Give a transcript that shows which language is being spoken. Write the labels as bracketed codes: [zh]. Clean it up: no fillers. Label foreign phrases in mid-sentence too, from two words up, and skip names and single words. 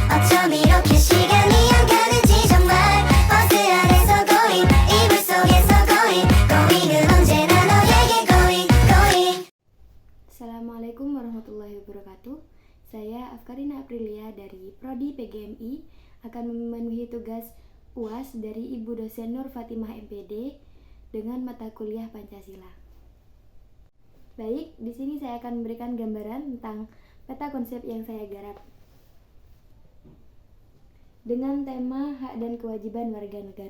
[ko] 어쩜 이렇게 시간이 안 가는지 정말 버스 안에서 고잉 이불 속에서 고잉은 언제나 너에게 고잉. [id] Assalamualaikum warahmatullahi wabarakatuh. Saya Afkarina Aprilia dari Prodi PGMI akan memenuhi tugas UAS dari Ibu dosen Nur Fatimah MPD dengan mata kuliah Pancasila. Baik, di sini saya akan memberikan gambaran tentang peta konsep yang saya garap dengan tema hak dan kewajiban warga negara.